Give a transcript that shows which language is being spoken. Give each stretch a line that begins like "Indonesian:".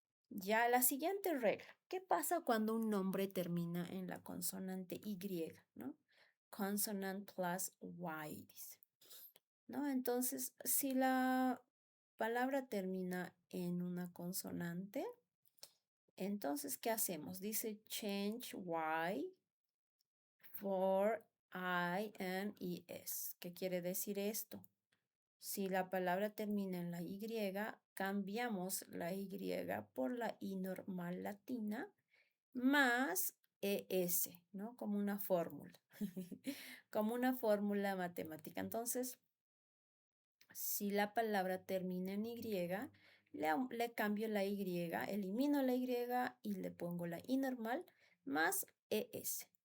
Spanish: Ya la siguiente regla. ¿Qué pasa cuando un nombre termina en la consonante Y, ¿no?
English: Consonant plus Y,
Spanish: dice. ¿No? Entonces, si la palabra termina en una consonante, entonces, ¿qué hacemos? Dice
English: change Y for I and ES.
Spanish: ¿Qué quiere decir esto? Si la palabra termina en la Y, cambiamos la Y por la I normal latina más ES, ¿no? Como una fórmula, como una fórmula matemática. Entonces, si la palabra termina en Y, le cambio la Y, elimino la Y y le pongo la I normal más ES.